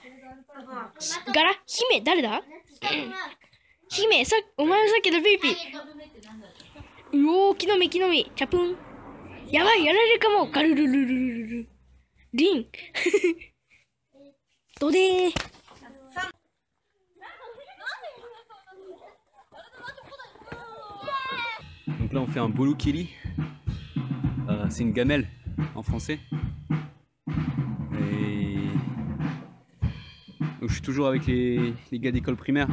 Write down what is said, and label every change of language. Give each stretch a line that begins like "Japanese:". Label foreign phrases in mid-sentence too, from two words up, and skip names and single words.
Japanese: ガラ姫、誰だ？姫、お前のさっきのピーピー。うおー、木の実、木の実。チャプン。やばい、やられるかも。ガルルルルルルル。リン。ドデー。
French: Donc là on fait un bolukili. C'est une gamelle en français. Et donc, je suis toujours avec les gars d'école primaire.